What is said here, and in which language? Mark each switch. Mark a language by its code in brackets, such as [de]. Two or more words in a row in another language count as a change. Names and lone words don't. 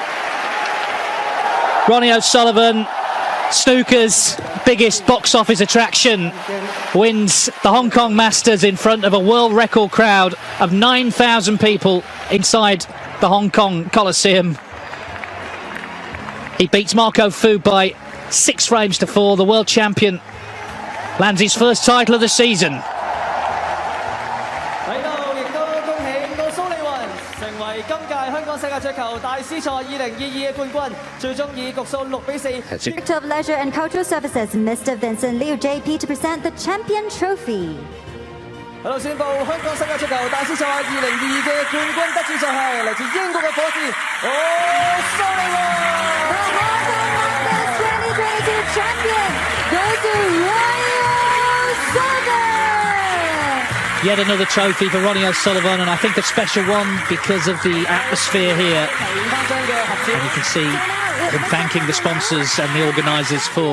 [en] Ronnie O'Sullivan, snooker's biggest box office attraction, wins the Hong Kong Masters in front of a world record crowd of 9,000 people inside the Hong Kong Coliseum. He beats Marco Fu by 6 frames to 4. The world champion lands his first title of the season. [yue] 喺度亦都恭喜奧蘇利雲成為今屆香港世界桌球大師賽2022嘅冠軍，最終以局數6比4。 [en] Director of Leisure and Cultural Services, Mr. Vincent Liu JP, to present the champion trophy. [yue] 喺度宣布香港世界桌球大師賽2022嘅冠軍得主就係嚟自英國嘅火箭奧蘇利雲。 [en] The Hong Kong Masters 2022 champion goes to RonnieO'Sullivan. Yet another trophy for Ronnie O'Sullivan, and I think a special one because of the atmosphere here. And you can see him thanking the sponsors and the organisers for